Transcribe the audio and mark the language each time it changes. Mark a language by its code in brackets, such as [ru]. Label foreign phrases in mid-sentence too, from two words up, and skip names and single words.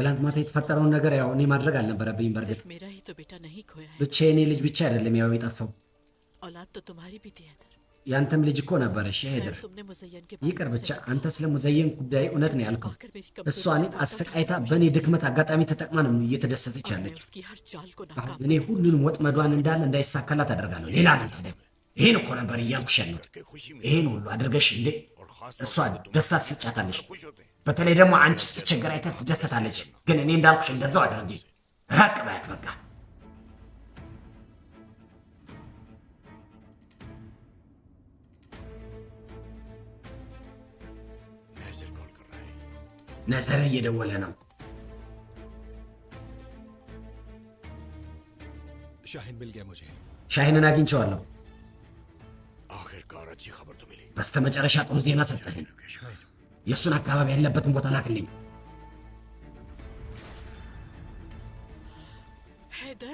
[am] ትላንት ማታ የተፈጠረውን ነገር ያው እኔ ማድረግ አልነበረብኝም። በእርግጥ [hi] सिर्फ मेरा ही तो बेटा नहीं खोया है। [am] ብቻ የኔ ልጅ ብቻ አይደለም ያው የጠፋው፣ [hi] औलाद तो तुम्हारी भी थी हैदर। [am] ያንተም ልጅ እኮ ነበረሽ ሄደር። [hi] खैर, तुमने मुज़य्यन के [am] ይቅር [hi] बारे में [am] ብቻ [hi] सही [am] አንተ ስለ ሙዘየን ጉዳይ እውነት ነው ያልከው። [hi] आकर मेरी [am] እሷ [hi] कमजोरी [am] እኔን [hi] से फायदा [am] አሰቃይታ [hi] उठाकर [am] በእኔ ድክመት አጋጣሚ ተጠቅማ ነው እየተደሰተች [hi] और मैं [am] ያለች። [hi] उसकी हर चाल को [am] አሁን [hi] नाकाम [am] እኔ ሁሉንም ወጥመዷን እንዳለ እንዳይሳካላት አደርጋለሁ። ሌላ ምን ታዲያ? ይሄን እኮ ነበር እያልኩሽ ያለሁት። [hi] के खुशी में [am] ይሄን ሁሉ አድርገሽ እንዴ [hi] और खास [am] እሷ [hi] तौर पे तुम [am] ደስታ ትሰጫታለች። [hi] खुश होते हैं। [am] በተለይ ደግሞ አንቺ ስትቸገር አይተህ ትደሰታለች። ግን እኔ እንዳልኩሽ እንደዛው አድርጊ። ራቅ በያት በቃ። [hi] नजर कॉल कर रहा है। [am] ነዘር እየደወለ ነው። [hi] शाहिन मिल गया मुझे। [am] ሻሂንን አግኝቼዋለሁ። [hi] आखिरकार अच्छी खबर तो मिली। [am] በስተመጨረሻ ጥሩ ዜና ሰጠኸኝ። የእሱን አካባቢ ያለበትን ቦታ ላክልኝ። [hi] हैदर